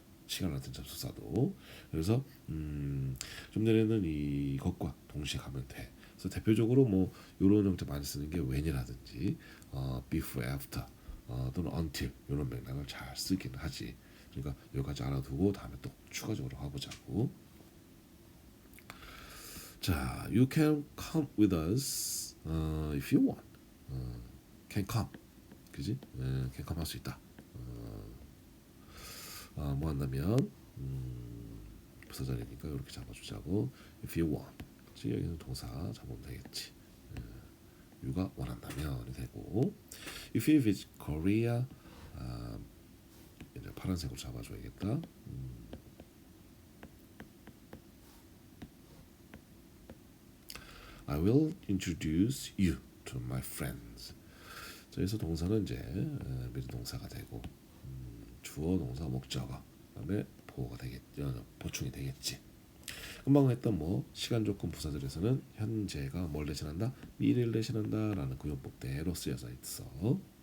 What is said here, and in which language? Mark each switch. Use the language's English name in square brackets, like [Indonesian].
[Korean] 시간을 나타내는 접속사도. 그래서 좀 전에는 이것과 동시에 가면 돼. 그래서 대표적으로 뭐 이런 형태 많이 쓰는 게 when이라든지 before, after 또는 until 이런 맥락을 잘 쓰기는 하지. 그러니까 여기까지 알아두고 다음에 또 추가적으로 가보자고. 자, [English] you can come with us if you want. can come, [Korean] 그지? [English] can come [Korean] 할 수 있다. 뭐 한다면 부사절이니까 이렇게 잡아주자고. [English] if you want. [Korean] 그치? 여기는 동사 잡으면 되겠지. you가 원한다면이 되고. [English] if you visit Korea [Korean] 이제 파란색으로 잡아줘야겠다. [English] I will introduce you to my friends. [Korean] 그래서 동사는 이제 미래 동사가 되고 주어, 동사, 목적어, 그다음에 보호가 보충이 되겠지. 금방 했던 시간 조건 부사절에서는 현재가 뭘 대신한다? 미래를 대신한다라는 그 용법대로 쓰여져 있어.